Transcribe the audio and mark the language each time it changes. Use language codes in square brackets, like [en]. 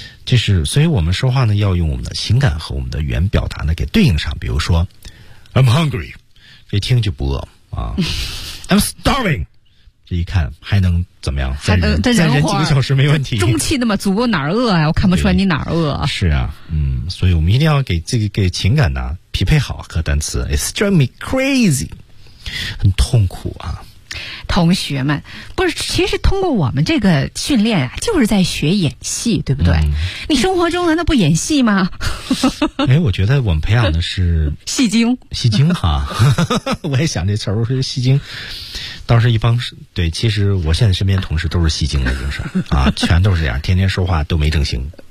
[zh] 就是，所以我们说话呢，要用我们的情感和我们的语言表达呢给对应上。比如说 ， [en] I'm hungry， [zh] 一听就不饿啊。 [en] I'm starving， [zh] 这一看还能怎么样？再忍几个小时没问题。中气那么足，哪儿饿呀、我看不出来你哪儿饿。是啊，所以我们一定要给这个给情感呢、匹配好和单词。 [en] It's driving me crazy， [zh] 很痛苦啊。同学们，不是，其实通过我们这个训练啊，就是在学演戏，对不对？你生活中难道不演戏吗？哎，我觉得我们培养的是戏精，戏精哈。我也想这词儿，我说戏精，当时一帮对，其实我现在身边同事都是戏精的，就是啊，全都是这样，天天说话都没正形，